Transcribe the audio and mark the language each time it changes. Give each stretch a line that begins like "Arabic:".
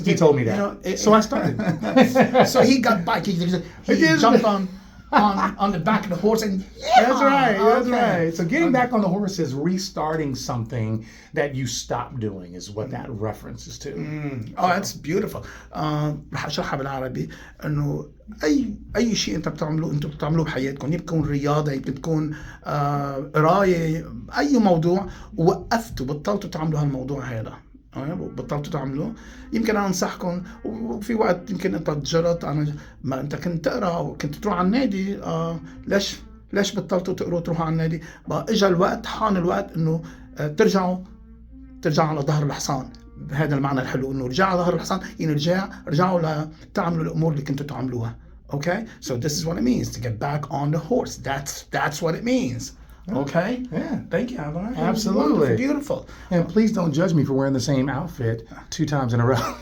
English: He told me that. So I started. So he got back. He jumped on the back of the horse and That's right. That's right. So getting back on the horse is restarting something that you stopped doing is what that references to. Oh, that's beautiful.
Arabic: رح اشرحها بالعربي انه اي شيء انتم بتعملوه بحياتكم، يمكن رياضه، يمكن تكون قرايه، اي موضوع وقفتوا بطلتوا تعملوا هالموضوع هذا. بطلتوا تعملوه. يمكن انا انصحكم، وفي وقت يمكن انت تجرت، انا ما انت كنت تقرا وكنت تروح على النادي، ليش بطلتوا تقروا تروحوا على النادي؟ بقى اجى الوقت، حان الوقت انه ترجعوا على ظهر الحصان. بهذا المعنى الحلو انه رجعوا على ظهر الحصان، يعني رجعوا لتعملوا الامور اللي كنتوا تعملوها.
English: Okay, so this is what it means to get back on the horse. That's what it means. Okay. Yeah. Thank you, Avalanche. Absolutely. Beautiful. And please don't judge me for wearing the same outfit 2 times in a row.